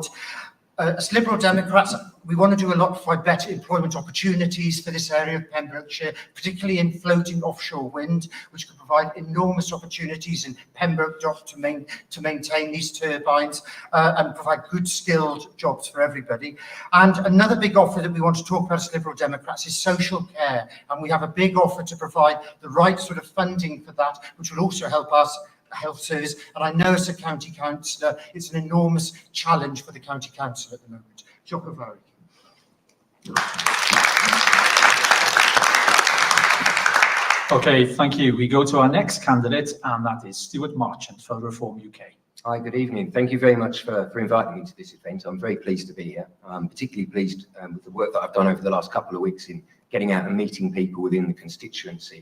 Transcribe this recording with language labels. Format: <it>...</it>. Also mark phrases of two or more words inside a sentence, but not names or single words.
<en>As Liberal Democrats, we want to do a lot to provide better employment opportunities for this area of Pembrokeshire, particularly in floating offshore wind, which could provide enormous opportunities in Pembroke Dock to maintain these turbines and provide good skilled jobs for everybody. And another big offer that we want to talk about as Liberal Democrats is social care. And we have a big offer to provide the right sort of funding for that, which will also help us health service, and I know as a county councillor it's an enormous challenge for the county council at the moment.</en> <cy>Diolch yn fawr.</cy> <en>Okay, thank you. We go to our next candidate, and that is Stuart Marchant for Reform UK. Hi, good evening. Thank you very much for inviting me to this event. I'm very pleased to be here. I'm particularly pleased with the work that I've done over the last couple of weeks in getting out and meeting people within the constituency.</en>